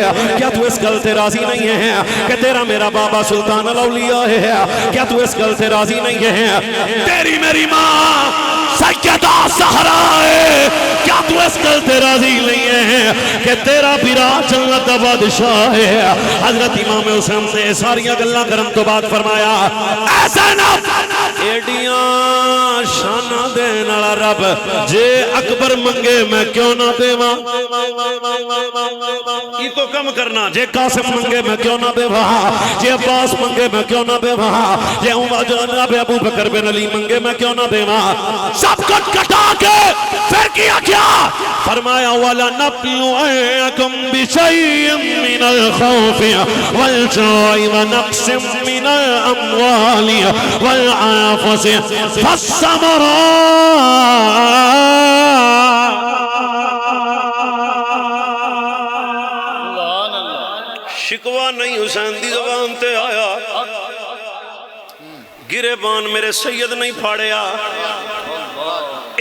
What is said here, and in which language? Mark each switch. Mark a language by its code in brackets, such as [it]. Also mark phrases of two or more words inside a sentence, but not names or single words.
[pa] کیا تو اس گل تے راضی نہیں ہے کہ تیرا میرا بابا سلطان الاولیاء ہے؟ کیا تو اس گل تے راضی نہیں ہے تیری میری ماں سیدہ زہرا ہے؟ کیا تو اس گل تے راضی نہیں ہے کہ تیرا پیرا جنت دا بادشاہ ہے؟ حضرت امام حسین نے ساریاں گلاں کرن تو بعد فرمایا اے زینب ایڈیاں شانہ دین والا رب جے اکبر منگے میں کیوں نہ دیواں. یہ تو کم کرنا جے قاسم منگے میں کیوں نہ دیواں، جے عباس منگے میں کیوں نہ دیواں، جے جناب ابو بکر بن علی منگے میں کیوں نہ دیواں. سب کچھ کٹا کے پھر کیا کیا فرمایا [ar] وَلَنَبْلُوَنَّكُمْ بِشَيْءٍ مِّنَ الْخَوْفِ وَالْجُوعِ وَنَقْصٍ مِّنَ الْأَمْوَالِ وَالْأَنفُسِ وَالثَّمَرَاتِ. [pa] شکوہ نہیں حسین دی زبان تے آیا، گریبان میرے سید نہیں پھاڑیا.